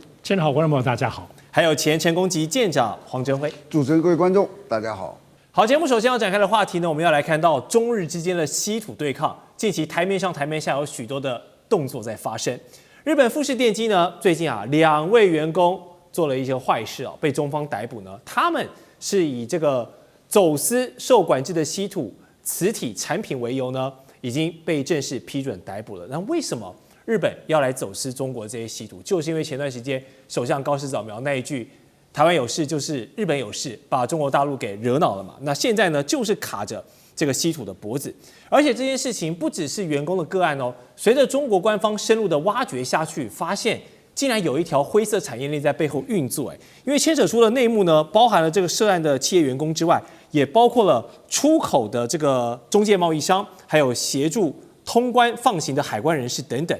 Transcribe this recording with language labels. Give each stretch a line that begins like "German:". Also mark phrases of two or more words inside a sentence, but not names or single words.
Chinese: 千好，觀眾朋友大家好。還有前成功級艦長黃鎮輝，主持人各位觀眾大家好。好，節目首先要展開的話題呢，我們要來看到中日之間的稀土對抗，近期台面上台面下有許多的動作在發生。日本富士電機呢，最近2位員工做了一些壞事哦，被中方逮捕呢。他們是以這個走私受管制的稀土磁體產品為由呢，已經被正式批准逮捕了。那為什麼日本要來走私中國這些稀土？就是因為前段時間首相高市早苗那一句“台灣有事就是日本有事”，把中國大陸給惹惱了嘛。那現在呢，就是卡着這個稀土的脖子，而且這件事情不只是員工的個案哦。隨着中國官方深入的挖掘下去，發現竟然有一條灰色產業鏈在背後運作。因為牽扯出的內幕呢，包含了這個涉案的企業員工之外，也包括了出口的這個中介貿易商，還有協助通關放行的海關人士等等。